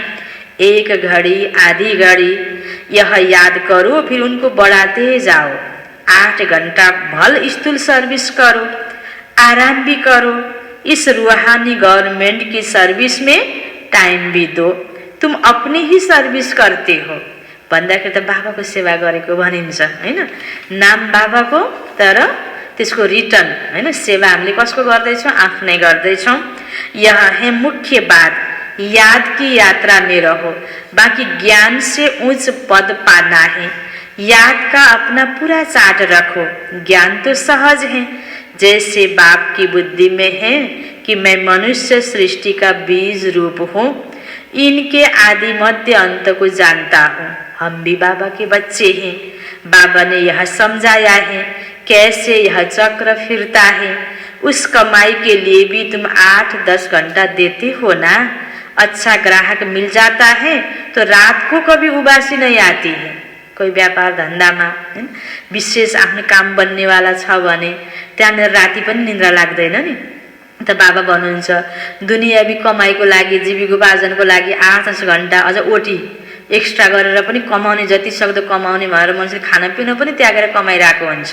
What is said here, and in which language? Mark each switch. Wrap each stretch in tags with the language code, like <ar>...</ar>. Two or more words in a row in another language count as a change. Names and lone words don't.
<hi>एक घड़ी आधी घड़ी यह याद करो, फिर उनको बढ़ाते जाओ। 8 घंटा भल स्थूल सर्विस करो, आराम भी करो। इस रूहानी गवर्नमेंट की सर्विस में टाइम भी दो। तुम अपनी ही सर्विस करते हो</hi> <ne>भन्दाखेरि त बाबाको सेवा गरेको भनिन्छ, हैन। नाम बाबाको, तर त्यसको रिटर्न, हैन, सेवा हामीले कसको गर्दैछौँ? आफ्नै गर्दैछौँ।</ne> <hi>यह है मुख्य बात। याद की यात्रा में रहो, बाकी ज्ञान से उच्च पद पाना है। याद का अपना पूरा चार्ट रखो। ज्ञान तो सहज है, जैसे बाप की बुद्धि में है कि मैं मनुष्य सृष्टि का बीज रूप हूँ। इनके आदि मध्य अंत को जानता हूँ। हम भी बाबा के बच्चे हैं। बाबा ने यह समझाया है कैसे यह चक्र फिरता है। उस कमाई के लिए भी तुम 8-10 घंटा देते हो ना। अच्छा ग्राहक मिल जाता है तो रात को कभी उबासी नहीं आती है।</hi> <ne>कोही व्यापार धन्दामा विशेष आफ्नो काम बन्नेवाला छ भने त्यहाँनिर राति पनि निन्द्रा लाग्दैन नि। त बाबा भन्नुहुन्छ दुनियावी कमाइको लागि जीविकोपार्जनको लागि 8-10 घन्टा अझ</ne> <en>OT extra</en> <ne>गरेर पनि कमाउने, जति सक्दो कमाउने भनेर मान्छेले खानापिना पनि त्यागेर कमाइरहेको हुन्छ।</ne>